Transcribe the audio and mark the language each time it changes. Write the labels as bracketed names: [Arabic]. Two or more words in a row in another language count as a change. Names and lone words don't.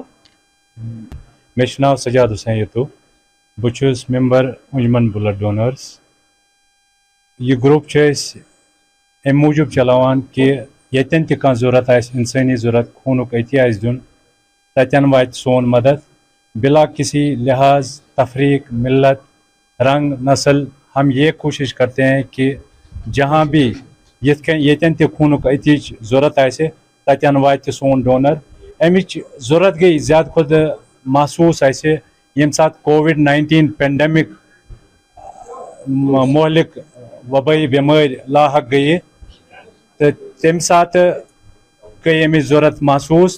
[Kashmiri] مےٚ چھُ ناو سجاد حُسین یتوٗ. بہٕ چھُس ممبر انجمن بلڈ ڈونرس. یہِ گروپ چھِ أسۍ اَمہِ موٗجوٗب چلاوان کہِ ییٚتٮ۪ن تہِ کانٛہہ ضوٚرتھ آسہِ اِنسٲنی ضوٚرتھ خوٗنُک أتی آسہِ دیُن تتٮ۪ن واتہِ سون مدد [Urdu] بلا کسی لحاظ تفریق ملت رنگ نسل. ہم یہ کوشش کرتے ہیں کہ جہاں بھی [Kashmiri] ییٚتٮ۪ن تہِ خوٗنُک أتِچ ضوٚرتھ آسہِ تتٮ۪ن واتہِ سون ڈونر. اَمِچ ضوٚرتھ گٔے زیادٕ کھۄتہٕ محسوٗس اَسہِ ییٚمہِ ساتہٕ کووِڈ-19 پینڈمِک مہلک وبٲیی بٮ۪مٲرۍ لاحق گٔیہِ تہٕ تمہِ ساتہٕ گٔے اَمِچ ضوٚرتھ محسوٗس.